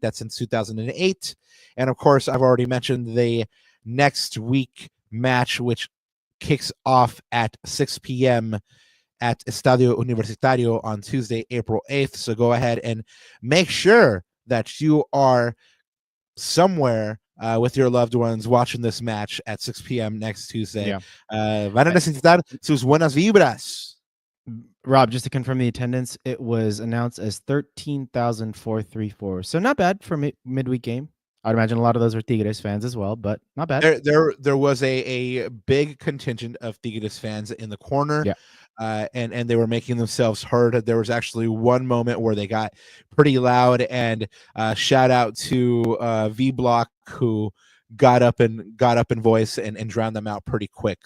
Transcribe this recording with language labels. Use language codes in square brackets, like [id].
[en] That's since 2008. And of course, I've already mentioned the next week match, which kicks off at 6 p.m. at Estadio Universitario on Tuesday, April 8th. So go ahead and make sure that you are somewhere with your loved ones watching this match at 6 p.m. next Tuesday. Yeah. [es] Van a necesitar sus buenas vibras. [en] Rob, just to confirm the attendance, it was announced as 13,434. So not bad for midweek game. I'd imagine a lot of those are Tigres fans as well, but not bad. There was a big contingent of Tigres fans in the corner. Yeah. And they were making themselves heard. There was actually one moment where they got pretty loud, and shout out to V Block, who got up in voice and drowned them out pretty quick.